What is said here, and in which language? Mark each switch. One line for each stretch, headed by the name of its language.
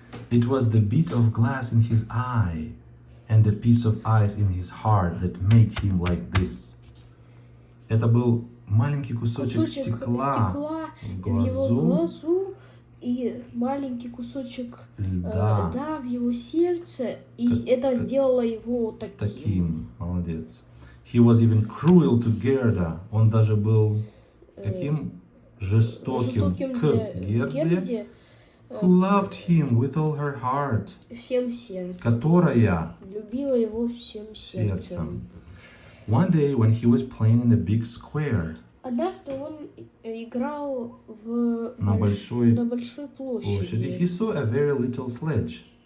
English: It was the bit of glass in his eye and a piece of ice in his heart that made him like this.
Russian: Это был маленький кусочек стекла в его глазу и маленький кусочек льда в его сердце, и это делало его таким. Молодец.
English: He was even cruel to Gerda.
Russian: Он даже был каким? Жестоким к Герде,
English: who loved him with all her heart,
Russian: которая любила его всем сердцем.
English: One day when he was playing in a big square,
Russian: однажды он играл на большой площади,
English: he saw a very little sledge.